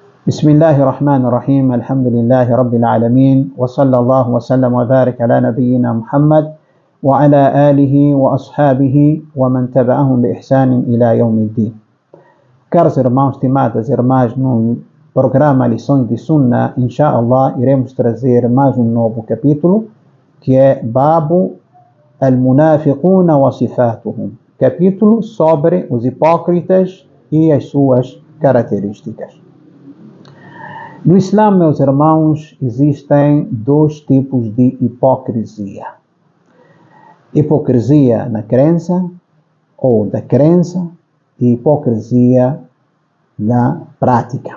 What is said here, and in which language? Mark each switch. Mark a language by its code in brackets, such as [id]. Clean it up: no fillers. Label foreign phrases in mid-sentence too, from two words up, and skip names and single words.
[ar] بسم الله الرحمن الرحيم الحمد لله رب العالمين وصلى الله وسلم وبارك على نبينا محمد وعلى آله وأصحابه ومن تبعهم بإحسان إلى يوم الدين. [pt] Caros irmãos, estimadas irmãs, no programa Lições de Sunna, inshallah, iremos trazer mais um novo capítulo, que é [ar] باب المنافقون وصفاتهم, [pt] capítulo sobre os hipócritas e as suas características. No Islã, meus irmãos, existem dois tipos de hipocrisia. Hipocrisia na crença, ou da crença, e hipocrisia na prática.